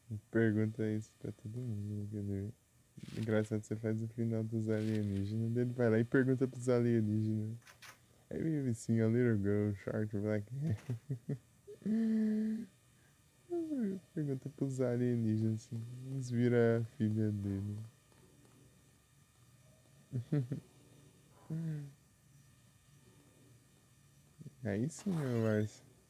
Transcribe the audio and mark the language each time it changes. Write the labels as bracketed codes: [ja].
[pt] Pergunta isso pra todo mundo, quer dizer. Engraçado, você faz o final dos alienígenas, daí ele vai lá e pergunta pros alienígenas. [en] Have you ever seen a little girl, short black hair? [pt] Pergunta pros alienígenas, assim, eles viram a filha dele. Aí sim, meu Márcio.